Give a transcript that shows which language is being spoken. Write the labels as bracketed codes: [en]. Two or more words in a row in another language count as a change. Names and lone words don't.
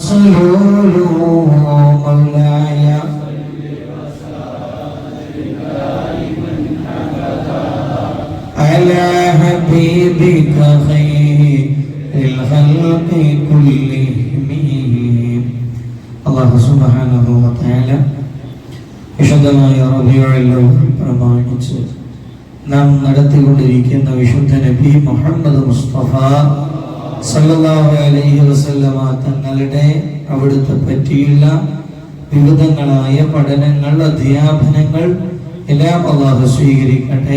[ar] مولاي على حبيبك خير الخلق كلهم. الله سبحانه وتعالى [ml] വിശുദ്ധമായ റബീഉൽ അവ്വൽ പ്രമാണിച്ച് നാം നടത്തിക്കൊണ്ടിരിക്കുന്ന വിശുദ്ധ നബി മുഹമ്മദ് മുസ്തഫ [ar] صلى الله عليه وسلم [ml] തങ്ങളുടെ അവിടുത്തെ പറ്റിയുള്ള വിവിധങ്ങളായ പഠനങ്ങൾ, അധ്യാപനങ്ങൾ എല്ലാം അല്ലാഹു സ്വീകരിക്കട്ടെ.